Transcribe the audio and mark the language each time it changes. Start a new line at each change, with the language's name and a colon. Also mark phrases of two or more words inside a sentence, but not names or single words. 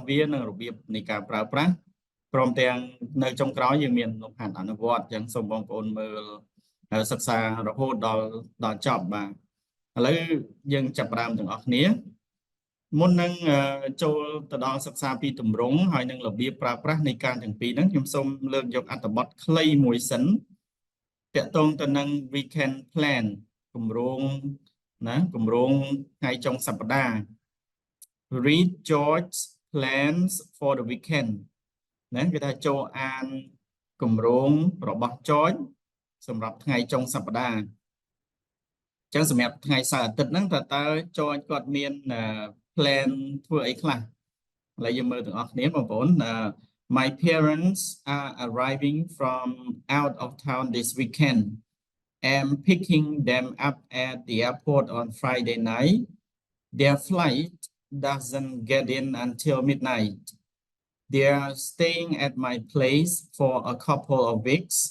Khmer: វានិងរបៀបនៃការប្រើប្រាស់ព្រមទាំងនៅចុងក្រោយយើងមានលំហាត់អនុវត្តអញ្ចឹងសូមបងប្អូនមើលសិក្សារហូតដល់ចប់បាទឥឡូវយើងចាប់ផ្ដើមទាំងអស់គ្នាមុននឹងចូលទៅដល់សិក្សាពីទម្រង់ហើយនឹងរបៀបប្រើប្រាស់នៃការទាំងពីរហ្នឹងខ្ញុំសូមលើកយកអត្ថបទខ្លីមួយសិនតាក់ទងទៅនឹង
English: weekend plan
Khmer: គម្រោងថ្ងៃចុងសប្តាហ៍
English: read George's plans for the weekend
Khmer: ណាគេថាចូលអានគម្រោងរបស់ George សម្រាប់ថ្ងៃចុងសប្តាហ៍ចឹងសម្រាប់ថ្ងៃសៅរ៍អាទិត្យហ្នឹងតើ George គាត់មាន plan ធ្វើអីខ្លះឥឡូវយើងមើលទាំងអស់គ្នាបងប្អូន
English: My parents are arriving from out of town this weekend. I'm picking them up at the airport on Friday night. Their flight doesn't get in until midnight. They're staying at my place for a couple of weeks.